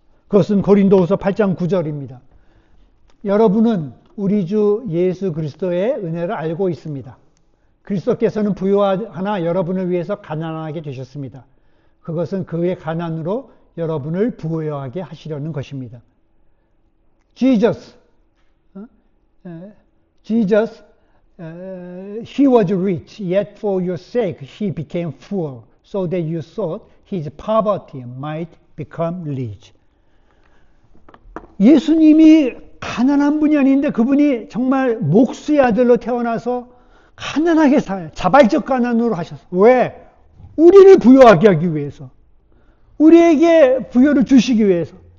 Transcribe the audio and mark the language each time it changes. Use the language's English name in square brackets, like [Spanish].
[Korean] 그것은 고린도후서 8장 9절입니다. 여러분은 우리 주 예수 그리스도의 은혜를 알고 있습니다. 그리스도께서는 부유하나 여러분을 위해서 가난하게 되셨습니다. 그것은 그의 가난으로 여러분을 부유하게 하시려는 것입니다. [English] Jesus, he was rich, yet for your sake he became poor, so that you thought his poverty might become rich. [Korean] 예수님이 가난한 분이 아닌데 그분이 정말 목수의 아들로 태어나서 가난하게 자발적 가난으로 하셨어요. 왜? 우리를 부유하게 하기 위해서. 우리에게 부여를 주시기 위해서.